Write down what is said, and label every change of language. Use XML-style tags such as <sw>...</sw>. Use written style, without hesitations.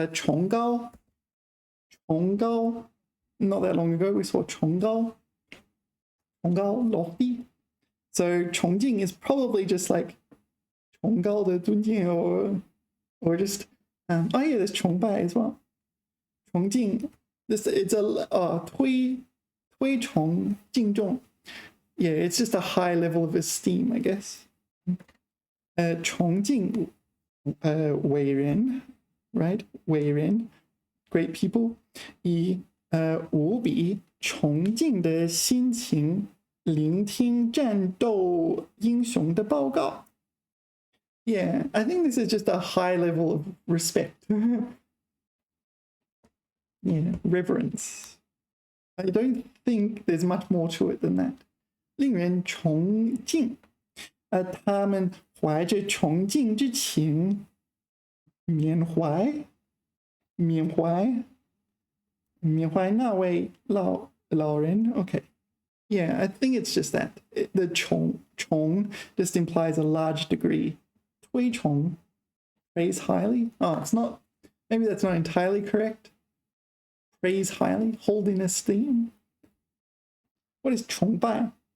<en>崇高.Not that long ago, we saw 崇高 lofty. So 重庆 is probably just like</en> <zh>崇高的尊敬</zh> <en>or just oh yeah, there's 崇拜 as well.</en> <zh>崇敬, it's a 推崇敬重.</zh> <en>Yeah, it's just a high level of esteem, I guess.</en> <zh>崇敬伟人,</zh> <en>right? 伟人, great people.</en> <zh>以无比崇敬的心情聆听战斗英雄的报告.</zh> <en>Yeah, I think this is just a high level of respect. Yeah, reverence. I don't think there's much more to it than that.</en> <zh>令人崇敬. 他们怀着崇敬之情缅怀那位老人.</zh> <en>Okay. Yeah, I think it's just that. The 崇 just implies a large degree. 推崇, praise highly. Oh, it's not. Maybe that's not entirely correct. Praise highly, hold in esteem. What is 崇拜?</en>